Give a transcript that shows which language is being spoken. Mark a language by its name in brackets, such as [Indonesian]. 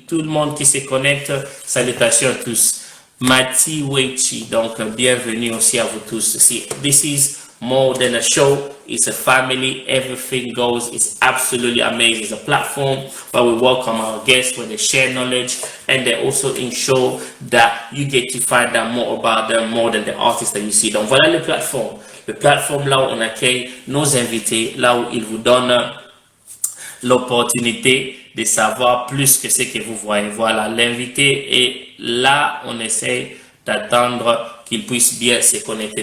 [French] Tout le monde qui se connecte. Salutations à tous. Mati Wechi, donc bienvenue aussi à vous tous. [English] See, this is more than a show. It's a family. Everything goes. It's absolutely amazing. It's a platform where we welcome our guests, where they share knowledge, and they also ensure that you get to find out more about them, more than the artists that you see. [French] Donc voilà le plateforme. Le plateforme là où on accueille nos invités, là où ils vous donnent l'opportunité de savoir plus que ce que vous voyez. Voilà, l'invité est là. On essaie d'attendre qu'il puisse bien se connecter.